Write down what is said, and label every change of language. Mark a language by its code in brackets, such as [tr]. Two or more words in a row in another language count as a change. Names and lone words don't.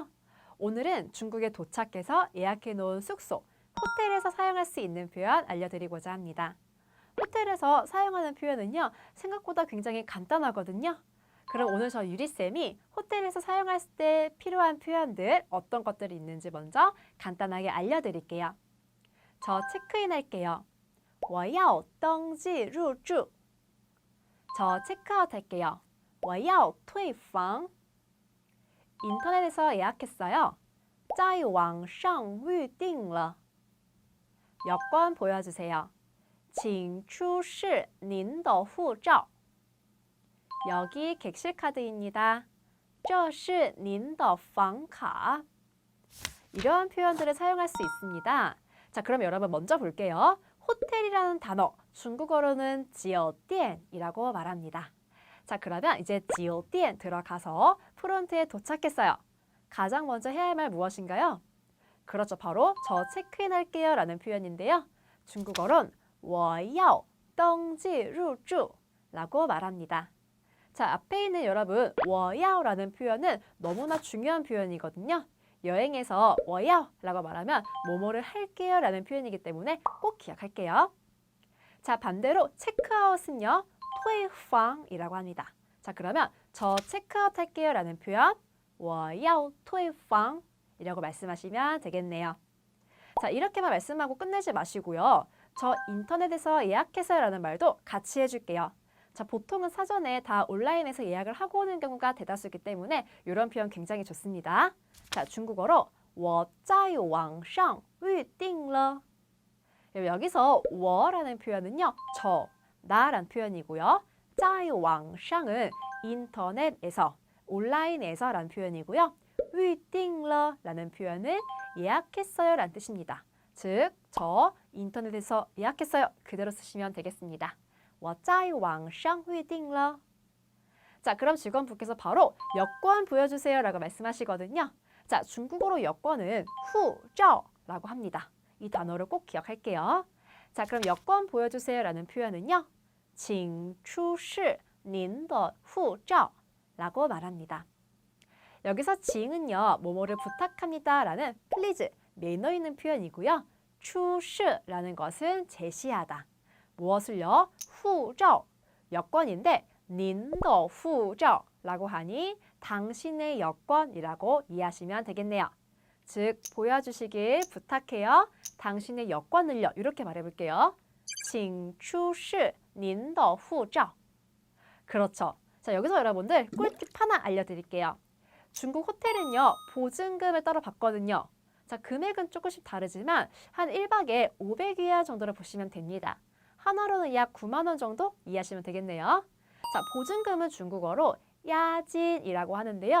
[ko] 오늘은 중국에 도착해서 예약해 놓은 숙소, 호텔에서 사용할 수 있는 표현 알려드리고자 합니다. 호텔에서 사용하는 표현은요, 생각보다 굉장히 간단하거든요. 그럼 오늘 저 유리쌤이 호텔에서 사용할 때 필요한 표현들 어떤 것들이 있는지 먼저 간단하게 알려드릴게요. 저 체크인 할게요. [zh] 我要登记入住. [ko] 저 체크아웃 할게요. [zh] 我要退房. [ko] 인터넷에서 예약했어요. [zh] 在网上预订了. [ko] 여권 보여주세요. [zh] 请出示您的护照. [ko] 여기 객실 카드입니다. [zh] 这是您的房卡. [ko] 이런 표현들을 사용할 수 있습니다. 자, 그럼 여러분 먼저 볼게요. 호텔이라는 단어, 중국어로는 지오디엔이라고 말합니다. 자, 그러면 이제 지오디엔 들어가서 프론트에 도착했어요. 가장 먼저 해야 할 말 무엇인가요? 그렇죠, 바로 저 체크인 할게요 라는 표현인데요. 중국어로는 [zh] 我要登记入住 [ko] 라고 말합니다. 자, 앞에 있는 여러분, [zh] 我要 [ko] 라는 표현은 너무나 중요한 표현이거든요. 여행에서 [zh] 我要 [ko] 라고 말하면 뭐뭐를 할게요 라는 표현이기 때문에 꼭 기억할게요. 자, 반대로 체크아웃은요, 退房 이라고 합니다. 자, 그러면 저 체크아웃 할게요 라는 표현, [zh] 我要退房 [ko] 이라고 말씀하시면 되겠네요. 자, 이렇게만 말씀하고 끝내지 마시고요. 저 인터넷에서 예약해서요 라는 말도 같이 해줄게요. 자, 보통은 사전에 다 온라인에서 예약을 하고 오는 경우가 대다수이기 때문에 이런 표현 굉장히 좋습니다. 자, 중국어로 [zh] 我在网上预订了. [ko] 여기서 我라는 표현은요, 저, 나라는 표현이고요. [zh] 在网上 [ko] 은 인터넷에서, 온라인에서 라는 표현이고요. [zh] 预订了 [ko] 라는 표현은 예약했어요 라는 뜻입니다. 즉, 저 인터넷에서 예약했어요 그대로 쓰시면 되겠습니다. [zh] 我在网上预订了. [ko] 자, 그럼 직원분께서 바로 여권 보여주세요 라고 말씀하시거든요. 자, 중국어로 여권은 후자오라고 합니다. 이 단어를 꼭 기억할게요. 자, 그럼 여권 보여주세요 라는 표현은요, [zh] 请出示您的护照 [ko] 라고 말합니다. 여기서 징은요, 뭐뭐를 부탁합니다 라는 please, 매너 있는 표현이고요. 出示 라는 것은 제시하다. 무엇을요? 护照, 여권인데 [zh] 您的护照 [ko] 라고 하니 당신의 여권이라고 이해하시면 되겠네요. 즉, 보여주시길 부탁해요. 당신의 여권을요. 이렇게 말해볼게요. [zh] 请出示您的护照. [ko] 그렇죠. 자, 여기서 여러분들 꿀팁 하나 알려드릴게요. 중국 호텔은요, 보증금을 따로 받거든요. 자, 금액은 조금씩 다르지만 한 1박에 500위안 정도로 보시면 됩니다. 하나로는 약 9만 원 정도 이해하시면 되겠네요. 자, 보증금은 중국어로 야진이라고 하는데요.